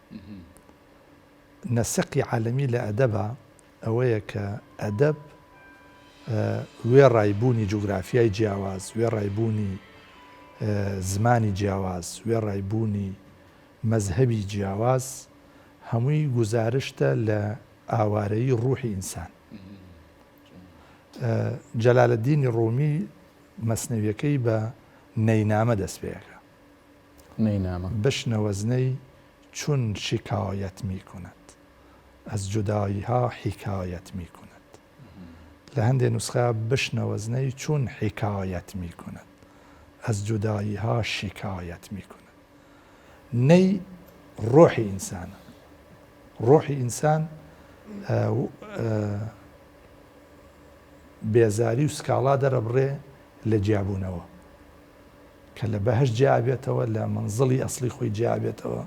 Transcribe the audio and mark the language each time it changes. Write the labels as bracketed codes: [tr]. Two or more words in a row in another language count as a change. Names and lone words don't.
[ckb] نەسەقی عالەمی لە ئەدەبە ئەوەیە کە ئەدەب وێ ڕایبوونی جوگرافیای جیاواز، وێ ڕایبوونی زمانی جیاواز، وێ ڕایبوونی مەزهەبی جیاواز هەمووی گزارشتە لە ئاوارەی ڕوحی ئینسان. جەلالەدینی ڕۆمی مەسنەویەکەی بە نەینامە دەست پێەکە. نەینامە [fa] بشنەوەزنەی چون شکایەت میکند از جدایی‌ها حکایت میکند. [ckb] لە هەندێک نوسخە [fa] بشنەوەزنەی چون حکایەت میکند از جدایی‌ها شکایەت میکند. [ckb] نەی ڕۆحی ئینسانە. ڕۆحی ئینسان بێزاری و سکاڵا دەرەبڕێ لە جیابوونەوە کە لە بەهەشت جیابێتەوە، لە منزڵی ئەسلی خۆی جیابێتەوە.